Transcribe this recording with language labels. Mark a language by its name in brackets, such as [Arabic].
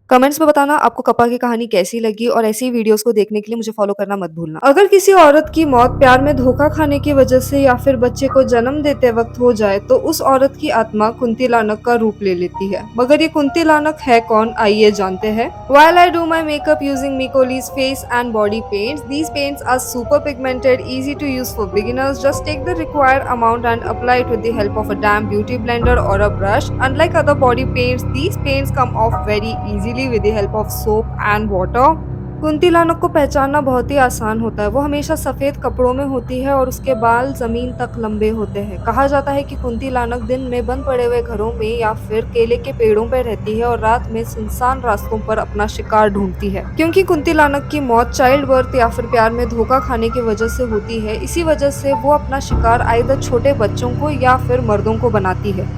[Hindi] Comments में बताना आपको कप्पा की कहानी कैसी लगी, और ऐसी ही वीडियोस को देखने के लिए मुझे फॉलो करना मत भूलना। अगर किसी औरत की मौत प्यार में धोखा खाने की वजह से या फिर बच्चे को जन्म देते वक्त हो जाए तो उस औरत की आत्मा कुंती-लानक का रूप ले लेती है। मगर ये कुंती-लानक है कौन, आइए जानते हैं। [English] While I do my makeup using Mikolis face and body paints, these paints are super pigmented, easy to use for beginners. Just take the required amount and apply it with the help of a damp beauty blender or a brush. Unlike other body paints, these paints come off very easily with the help of soap and water. [Hindi] कुंती-लानक को पहचानना बहुत ही आसान होता है। वो हमेशा सफेद कपड़ों में होती है और उसके बाल जमीन तक लंबे होते हैं। कहा जाता है कि कुंती-लानक दिन में बंद पड़े हुए घरों में या फिर केले के पेड़ों पर रहती है और रात में सुनसान रास्तों पर अपना शिकार ढूंढती है। क्योंकि कुंती-लानक की मौत चाइल्ड बर्थ या फिर प्यार में धोखा खाने की वजह से होती है, इसी वजह से वो अपना शिकार आइदर छोटे बच्चों को या फिर मर्दों को बनाती है।